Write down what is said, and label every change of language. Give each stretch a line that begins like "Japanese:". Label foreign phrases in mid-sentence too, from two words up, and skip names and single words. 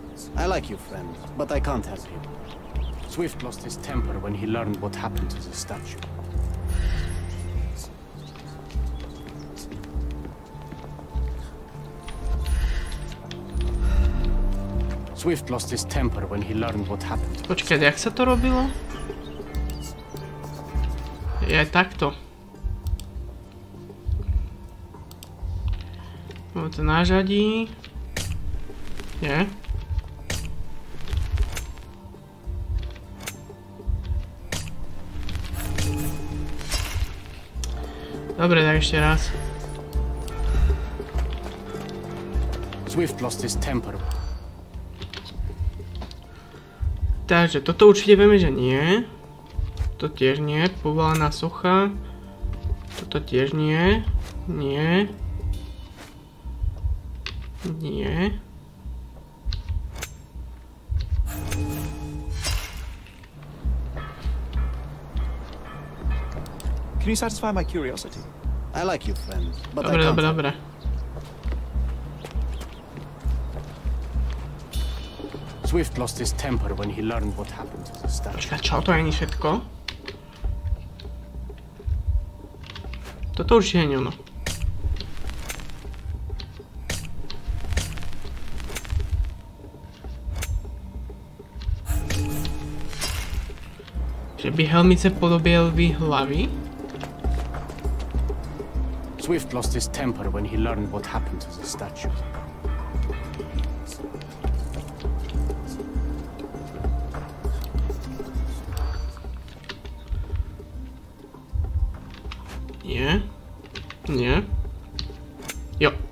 English: I like you, friend, but I can't help you. Swift lost his temper when he learned what happened to the statue. Swift lost his temper when he learned what happened.
Slovak: Počkaj, jak sa to robilo? Je aj takto.
Czech: Máme to nářadí.
Slovak: Nie. Dobre, tak ešte raz.
English: Swift lost his temper.
Slovak: Takže toto určite vieme, že nie. To tiež nie. Povalená socha. Toto tiež nie. Nie. Nie.
English: Can you satisfy my curiosity? I like you, friend, but I
Slovak: Dobre,
English: can't.
Slovak: dobre.
English: Swift lost his temper when he learned what happened to the statue.
Slovak: Počkaj, čo? To nie je všetko? Toto určite nie je ono. Že by helmice podobieli hlavy?
English: Swift lost his temper when he learned what happened to the statue.
Slovak: Nie. Nie. Jo.